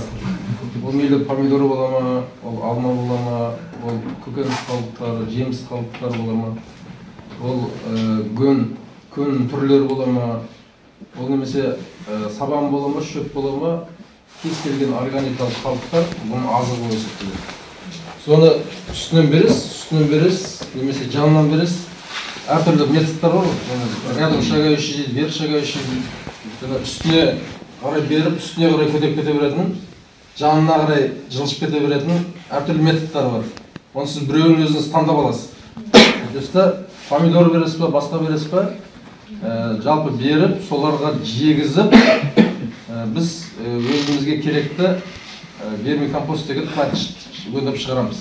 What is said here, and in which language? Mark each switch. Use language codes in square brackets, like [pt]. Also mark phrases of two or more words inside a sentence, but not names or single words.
[kk] Ол мейлі помидор бола ма, ол алма бола ма, ол көкөніс қалдықтары, жеміс қалдықтары бола ма, ол көн түрлері бола ма, ол немесе сабан бола ма, шөп бола ма, кез келген органикалық қалдықтар бұның азығы болып есептеледі. Соны үстінен бересіз, немесе жанынан бересіз. Әртүрлі методтар бар. [ru] Рядом шагающий, вверх шагающий. [kk] Үстіне қарай беріп, үстіне қарай көтеріп кете беретін, жанына қарай жылжып кете беретін әртүрлі методтар бар. Оны сіз біреуін өзіңіз таңдап аласыз. Помидор бересіз ба, басқа бересіз ба, жалпы беріп, соларға жегізіп, біз өзімізге керекті вермикомпост деген өндіріп шығарамыз.